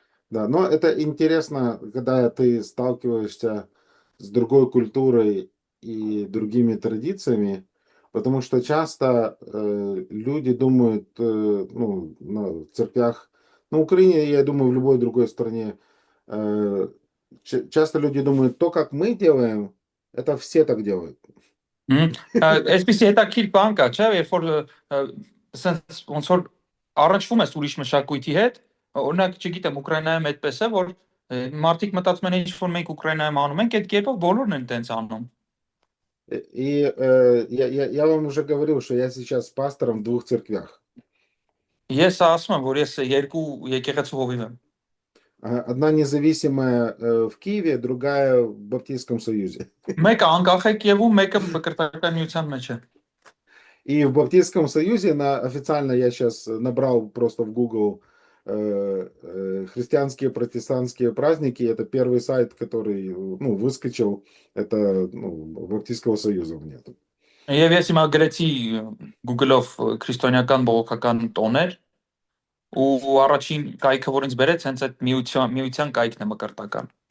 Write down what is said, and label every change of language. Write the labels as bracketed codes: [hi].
[ru] Да, но это интересно, когда ты сталкиваешься с другой культурой и другими традициями, потому что часто люди думают, в церквях, на Украине, я думаю, в любой другой стране, часто люди думают, то, как мы делаем, это все так делают. [hy] Այսպեսի հետաքրքիր բան կա, չէ՞, երբ որ սենց ոնց որ առաջվում ես ուրիշ մշակույթի հետ, օրինակ, չգիտեմ, Ուկրաինայում այդպես է, որ մարդիկ մտածում են ինչ որ մենք Ուկրաինայում անում ենք, այդ կերպով բոլորն են տենց անում։ [ru] И я вам уже говорил, что я сейчас пастором в 2 церквях. [hy] Ես ասում եմ, որ ես երկու եկեղեցու հովիվ եմ։ [ru] Одна независимая в Киеве, другая в Баптистском Союзе. [hy] Մեկը անկախ է Կիևում, մեկը Մկրտական միության մեջ է։ [ru] И в Баптистском Союзе официально я сейчас набрал просто в Google христианские протестантские праздники. Это первый сайт, который выскочил. Это Баптистского Союза у меня тут. [hy] Եվ ես հիմա գրեցի Google-ով քրիստոնեական բողոքական տոներ ու առաջին կայքը որ ինձ բերեց հենց այդ միության կայքն է Մկրտական։